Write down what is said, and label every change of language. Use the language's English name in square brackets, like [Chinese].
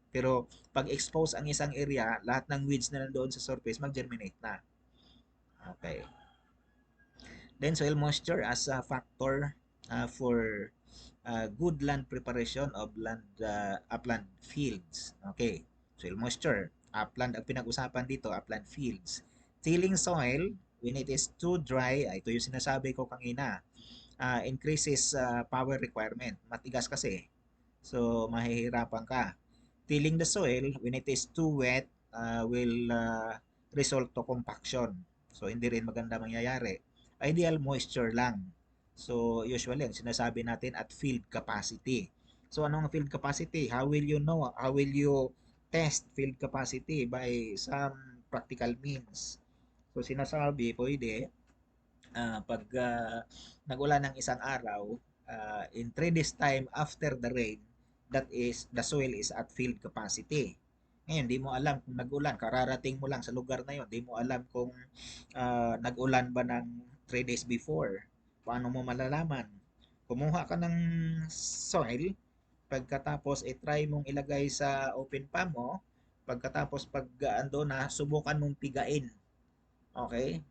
[Filipino] Pero pag expose ang isang area, lahat ng weeds na nandoon sa surface, mag-germinate na. [English] Okay. Then soil moisture as a factor for good land preparation of upland fields. [Filipino] Okay. Soil moisture. Upland ang pinag-usapan dito, upland fields. [English] Tilling soil, when it is too dry, [Filipino] ito yung sinasabi ko kanina, [English] increases power requirement. [Filipino] Matigas kasi. So, mahihirapan ka. [English] Tilling the soil, when it is too wet, will result to compaction. [Filipino] So, hindi rin maganda mangyayari. Ideal moisture lang. So, usually, sinasabi natin [English] at field capacity. So, [Filipino] anong field capacity? [English] How will you know? How will you test field capacity? By some practical means. So, [Filipino] sinasabi, pwede, pag nag-ulan ng isang araw, [English] in 3 days time after the rain, that is, the soil is at field capacity. [Filipino] Ngayon, di mo alam kung nag-ulan, kararating mo lang sa lugar na yon, di mo alam kung nag-ulan ba ng 3 days before. Paano mo malalaman? Kumuha ka ng soil, pagkatapos try mong ilagay sa open palm mo, pagkatapos pag ando na, subukan mong pigain. Okay?